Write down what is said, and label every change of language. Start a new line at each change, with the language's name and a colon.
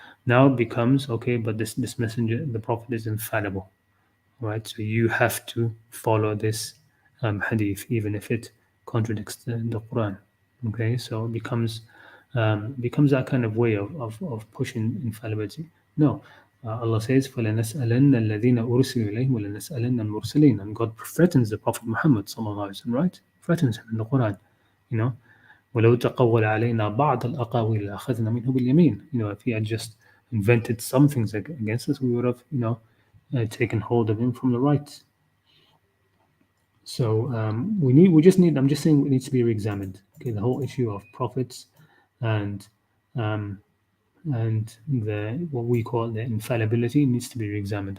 English: Now it becomes okay, but this messenger, the prophet, is infallible, right? So you have to follow this hadith, even if it contradicts the Quran. Okay, so it becomes that kind of way of pushing infallibility. No, Allah says,
Arabic: فَلَنَسْأَلَنَّ الَّذِينَ أُرْسِلُوا إِلَيْهِمْ وَلَنَسْأَلَنَّ الْمُرْسَلِينَ.
English: And God threatens the Prophet Muhammad sallallahu alaihi wasallam, right? Threatens him in the Quran. You know,
Arabic: وَلَوْ تَقَوَّلَ عَلَيْنَا بَعْضَ الْأَقَاوِيلِ لَأَخَذْنَا مِنْهُ بِالْيَمِينِ.
English: If he had just invented some things against us, we would have, taken hold of him from the right. So I'm just saying it needs to be re-examined. Okay, the whole issue of prophets and the what we call the infallibility needs to be re-examined.